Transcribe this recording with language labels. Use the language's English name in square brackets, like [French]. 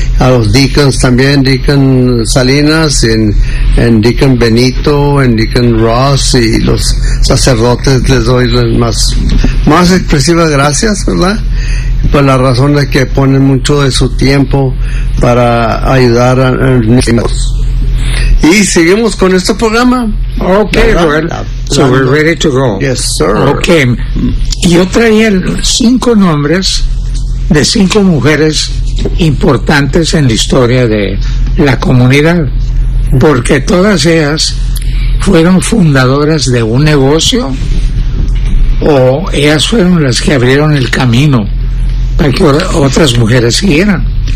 [Spanish] A los deacons también, Deacon Salinas, en Deacon Benito, en Deacon Ross, y los sacerdotes, les doy las más expresivas gracias, ¿verdad? Por la razón de que ponen mucho de su tiempo para ayudar a nosotros. Y seguimos con este programa. [English] Okay, well, so we're ready to go. Yes, sir. Okay. [Spanish] Yo traía 5 nombres de 5 mujeres importantes en la historia de la comunidad, porque todas ellas fueron fundadoras de un negocio, o ellas fueron las que abrieron el camino para que otras mujeres siguieran.